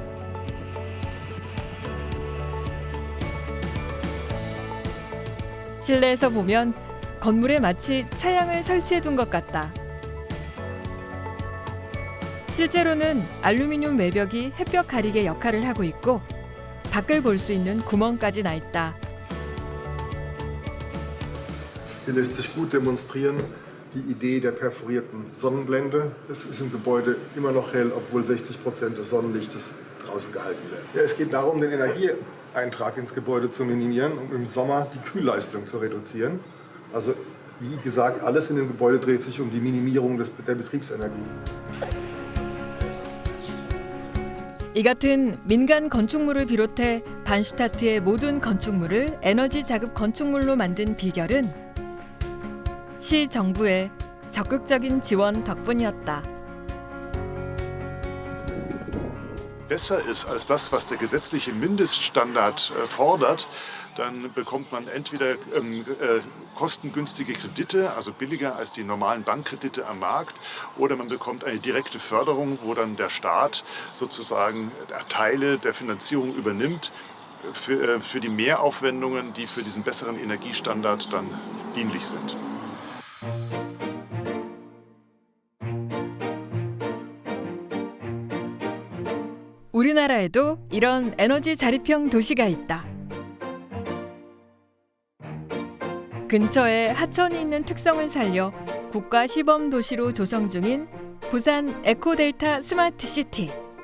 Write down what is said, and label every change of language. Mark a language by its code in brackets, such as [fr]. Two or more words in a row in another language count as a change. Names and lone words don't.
[ko] 실내에서 보면 건물에 마치 차양을 설치해둔 것 같다. 실제로는 알루미늄 외벽이 햇볕 가리개 역할을 하고 있고 밖을 볼 수 있는 구멍까지 나 있다. [de] Hier lässt sich gut demonstrieren die Idee der perforierten Sonnenblende. Es ist im Gebäude immer noch hell, obwohl 60% des Sonnenlichtes draußen gehalten werden. Ja, es geht darum, den Energieeintrag ins Gebäude zu minimieren und im Sommer die Kühlleistung zu reduzieren. Also wie gesagt, alles in dem Gebäude dreht sich um die Minimierung der Betriebsenergie. [ko] 이 같은 민간 건축물을 비롯해 반슈타트의 모든 건축물을 에너지 자급 건축물로 만든 비결은 시 정부의 적극적인 지원 덕분이었다. [de] Besser ist als das, was der gesetzliche Mindeststandard fordert, dann bekommt man entweder kostengünstige Kredite, also billiger als die normalen Bankkredite am Markt, oder man bekommt eine direkte Förderung, wo dann der Staat sozusagen Teile der Finanzierung übernimmt für die Mehraufwendungen, die für diesen besseren Energiestandard dann dienlich sind. [ko] 우리나라에도 이런 에너지 자립형 도시가 있다. 근처에 하천이 있는 특성을 살려 국가 시범 도시로 조성 중인 부산 에코델타 스마트시티.